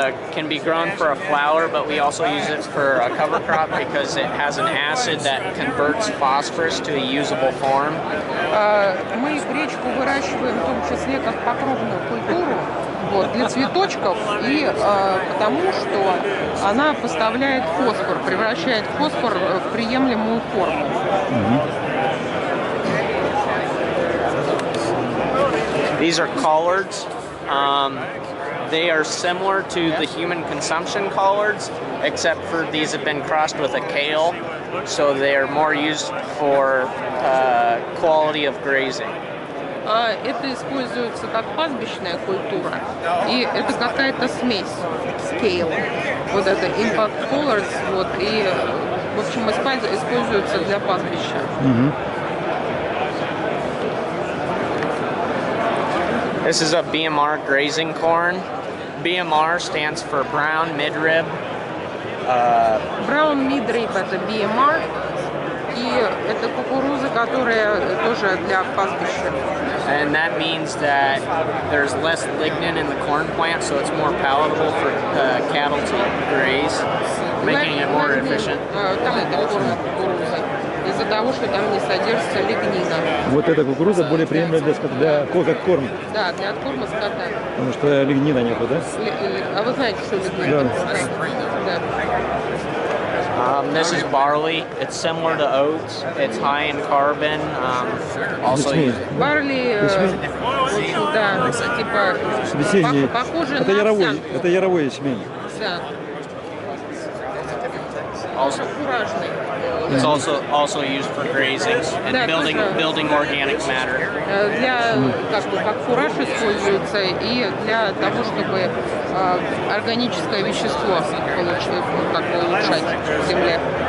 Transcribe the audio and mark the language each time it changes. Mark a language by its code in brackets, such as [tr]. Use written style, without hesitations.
[en] Can be grown for a flour, but we also use it for a cover crop because it has an acid that converts phosphorus to a usable form. [ru] Мы гречку выращиваем в том числе как покровную культуру для цветочков и потому, что она поставляет фосфор, превращает фосфор в приемлемую форму. [en] These are collards. They are similar to the human consumption collards, except for these have been crossed with a kale, so they are more used for quality of grazing. [ru] Это используется как пастбищная культура, и это какая-то смесь scale. Вот это impact collards, и, в общем, используется для пастбища. [en] This is a BMR grazing corn. BMR stands for brown midrib. [ru] Brown midrib – это BMR, и это кукуруза, которая тоже для пастбища. [en] And that means that there's less lignin in the corn plant, so it's more palatable for cattle to graze, making it more efficient. [ru] Там это корм кукурузы. Из-за того, что там не содержится лигнина. Вот эта кукуруза более приемлема как корм. Да, для откорма скота. Потому что лигнина нету, да? А вы знаете, что лигнина? Да. [en] This is barley. It's similar to oats. It's high in carbon. Also, [ru] барли, да, типа похоже на овсянку. Это яровой ячмень. Да. [en] Also, it's also used for grazing and building organic matter. [ru] Для как фураж используется и для того, чтобы органическое вещество улучшать в земле.